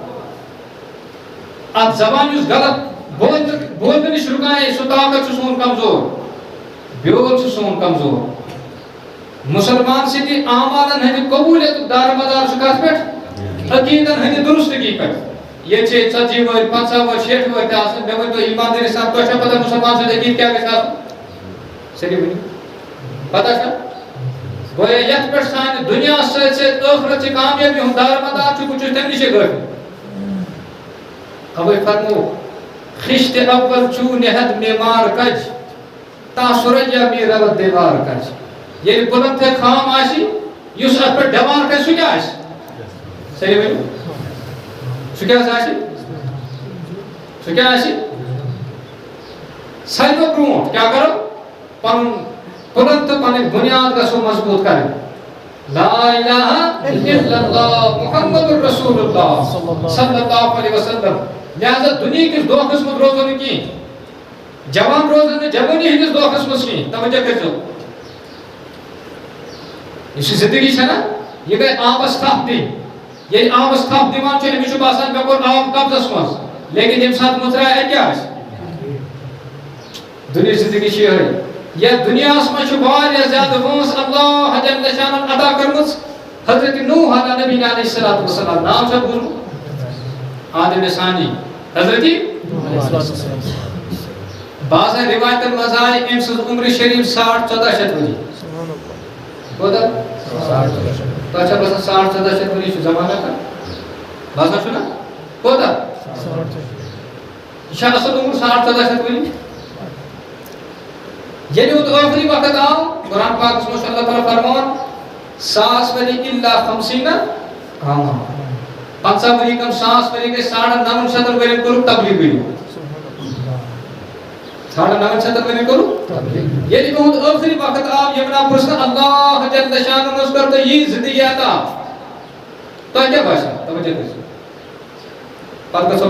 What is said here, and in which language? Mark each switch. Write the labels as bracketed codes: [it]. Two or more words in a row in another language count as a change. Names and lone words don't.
[ks] اتھ زبان یُس غلط بولنہٕ نِش رُکایے سُہ طاقت چھُ سون کمزور بیول چھُ سون کمزور مسلمان سٕنٛدِ اعمالن ہٕنٛدِ قبوٗلیتُک دارمدار چھُ کتھ پٮ۪ٹھ عقیٖدن ہٕنٛدِ درستگی پٮ۪ٹھ ییٚتہِ چھِ 40 وٲرۍ 50 وٲرۍ 60 وٲرۍ تہِ آسان مےٚ ؤنۍتو ایٖماندٲری سان تۄہہِ چھا پتہ مُسلمان سُنٛد عقیٖدٕ کیٛاہ گژھِ آسُن سٲری ؤنِو پتہ چھا گویا یتھ پٮ۪ٹھ سانہِ دُنیا سۭتۍ سۭتۍ ٲخرتچہِ کامیٲبی ہُنٛد دارمدار چھُ بہٕ چھُس تمہِ نِشے غٲفِل اوے فرمو [fa] خشت اول چو نہد معمار کج تا سریا می رود دیوار کج [ks] ییٚلہِ بُلند تہٕ خام آسہِ یُس اتھ پٮ۪ٹھ دیوار کھسہِ سُہ کیٛاہ آسہِ صحیح ؤنِو سُہ کیٛاہ آسہِ سُہ کیٛاہ آسہِ ساروٕے برونٛٹھ کیٛاہ کرو پنُن بُلند تہٕ پنٕنۍ بُنیاد گژھو مضبوٗط کرٕنۍ [ar] لا الہ الا اللہ محمد رسول اللہ صلی اللہ علیہ وسلم [ks] لہذا دنیا کس دھوکس منٛز روزو نہٕ کینٛہہ جوان روزن نہٕ جوٲنی ہٕنٛدِس دھوکس منٛز کینٛہہ توجہ کٔرۍزیو یُس یہِ زندگی چھےٚ نا یہِ گٔے آبس تھپھ دِنۍ ییٚلہِ آبس تھپھ دِوان چھُ أمِس چھُ باسان مےٚ کوٚر آب قبضس منٛز لیکن ییٚمہِ ساتہٕ مٕژراے اَتہِ کیٛاہ آسہِ دُنیاہٕچ زندگی چھِ یِہٕے یتھ دُنیاہس منٛز چھُ واریاہ زیادٕ وٲنٛس اللہ جل شانن عطا کٔرمٕژ حضرت نوح [ar] علیٰ نبی علیہ الصلوۃ والسلام [ks] نام چھا بوٗزمُت آدم ثانی حضرت بعضن روایتن منٛز آیہِ أمۍ سٕنٛز عمر شریٖف 1450 ؤری کوتاہ تۄہہِ چھا باسان 1450 ؤری چھُ زمانہ کانٛہہ باسان چھُ نا کوتاہ یہِ چھا اصل عمر 1450 ؤری ییٚلہِ یوت ٲخری وقت آو قرآن پاکس منٛز چھُ اللہ تعالیٰ فرماوان 100 ؤری [ar] الا 50 عاما [ks] 50 ؤری کم 100 ؤری گٔے 950 ؤرین کوٚرُکھ تبلیغ ؤری 950 ؤرین کوٚرُکھ ییٚلہِ یوت ٲخری وقت آو یمنا پرژھنہٕ اللہ جل شانہُ کٔر تۄہہِ یی زندگی عطا تۄہہِ کیٛاہ باسیو توجہ کٔرِو پتہٕ گژھو